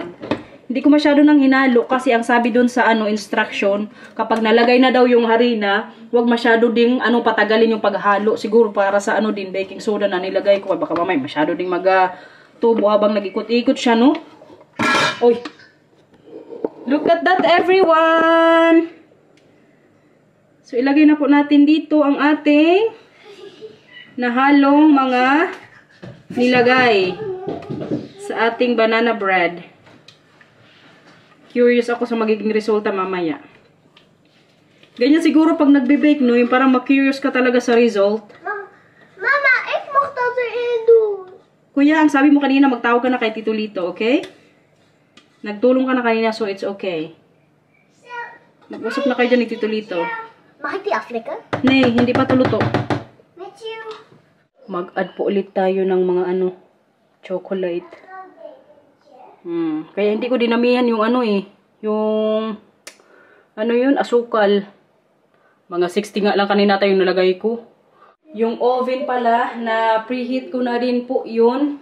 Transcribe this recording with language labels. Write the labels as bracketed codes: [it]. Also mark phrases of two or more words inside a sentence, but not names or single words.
[tl] Hindi ko masyado nang hinalo kasi ang sabi dun sa ano, instruction, kapag nalagay na daw yung harina, huwag masyado ding ano, patagalin yung paghalo. Siguro para sa ano din, [en] baking soda [tl] na nilagay ko. Baka mamay masyado ding mag-tubo habang nag-ikot-ikot siya, no? Oy! [en] Look at that, everyone! So, [tl] ilagay na po natin dito ang ating nahalong mga nilagay sa ating [en] banana bread. [tl] Curious ako sa magiging resulta mamaya. Ganyan siguro pag nagbe-bake, no? Yung parang ma-curious ka talaga sa result. Mama, [nl] ik mag dat erin doen. [tl] Kuya, ang sabi mo kanina, magtawag ka na kay Tito Lito, okay? Nagtulong ka na kanina, [en] so it's okay. [tl] Mag-usap na kayo dyan ni Tito Lito. [nl] Mag ik die aflikken? [tl] Nay, hindi pa tuluto. [en] Met you. [tl] Mag-add po ulit tayo ng mga ano, chocolate. Kaya hindi ko dinamihan yung ano yung ano yun, asukal. Mga 60 nga lang kanina tayo nalagay ko. Yung oven pala, na preheat ko na rin po yun.